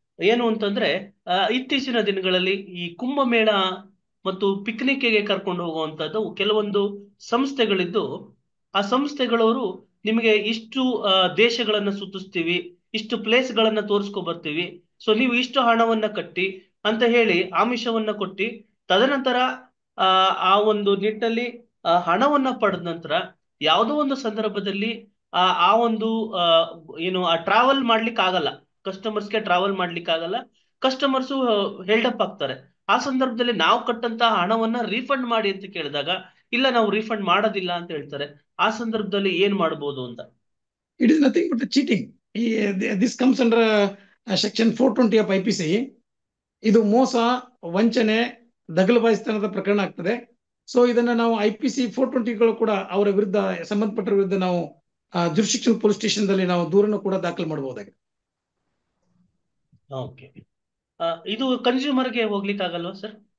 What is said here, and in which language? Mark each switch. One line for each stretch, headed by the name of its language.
Kannada: ಏನು ಅಂತಂದ್ರೆ, ಇತ್ತೀಚಿನ ದಿನಗಳಲ್ಲಿ ಈ ಕುಂಭಮೇಳ ಮತ್ತು ಪಿಕ್ನಿಕ್ಗೆ ಕರ್ಕೊಂಡು ಹೋಗುವಂತದ್ದು ಕೆಲವೊಂದು ಸಂಸ್ಥೆಗಳಿದ್ದು, ಆ ಸಂಸ್ಥೆಗಳವರು ನಿಮಗೆ ಇಷ್ಟು ದೇಶಗಳನ್ನ ಸುತ್ತಿಸ್ತೀವಿ, ಇಷ್ಟು ಪ್ಲೇಸ್ ಗಳನ್ನ ತೋರಿಸ್ಕೊ ಬರ್ತೀವಿ, ಸೊ ನೀವು ಇಷ್ಟು ಹಣವನ್ನ ಕಟ್ಟಿ ಅಂತ ಹೇಳಿ ಆಮಿಷವನ್ನ ಕೊಟ್ಟಿ, ತದನಂತರ ಆ ಒಂದು ನಿಟ್ಟಲ್ಲಿ ಹಣವನ್ನ ಪಡೆದ ನಂತರ ಯಾವುದೋ ಒಂದು ಸಂದರ್ಭದಲ್ಲಿ ಆ ಒಂದು ಆ ಟ್ರಾವೆಲ್ ಮಾಡ್ಲಿಕ್ಕೆ ಆಗಲ್ಲ, ಕಸ್ಟಮರ್ಸ್ಗೆ ಟ್ರಾವೆಲ್ ಮಾಡ್ಲಿಕ್ಕೆ ಆಗಲ್ಲ, ಕಸ್ಟಮರ್ಸ್ ಹೆಲ್ಡ್ ಅಪ್ ಆಗ್ತಾರೆ. ಆ ಸಂದರ್ಭದಲ್ಲಿ ನಾವು ಕಟ್ಟಂತಹ ಹಣವನ್ನ ರೀಫಂಡ್ ಮಾಡಿ ಅಂತ ಕೇಳಿದಾಗ ಇಲ್ಲ ನಾವು ರೀಫಂಡ್ ಮಾಡೋದಿಲ್ಲ ಅಂತ ಹೇಳ್ತಾರೆ. ಆ ಸಂದರ್ಭದಲ್ಲಿ ಏನ್ ಮಾಡ್ಬೋದು ಅಂತ.
English: It is nothing but a cheating. This comes under section 420 of IPC.
Kannada: ಇದು ಮೋಸ, ವಂಚನೆ, ದಗಲಬಾಯಿಸ್ತನದ ಪ್ರಕರಣ ಆಗ್ತದೆ. ಸೊ ಇದನ್ನ ನಾವು IPC 420ಗಳು ಕೂಡ ಅವರ ವಿರುದ್ಧ, ಸಂಬಂಧಪಟ್ಟ ವಿರುದ್ಧ ನಾವು ಜುರಿಸ್ಡಿಕ್ಷನ್ ಪೊಲೀಸ್ ಸ್ಟೇಷನ್ ದಲ್ಲಿ ನಾವು ದೂರನ್ನು ಕೂಡ ದಾಖಲು ಮಾಡಬಹುದಾಗಿದೆ. ಓಕೆ, ಇದು ಕನ್ಸ್ಯೂಮರ್ಗೆ ಹೋಗ್ಲಿಕ್ಕೆ ಆಗಲ್ವಾ ಸರ್?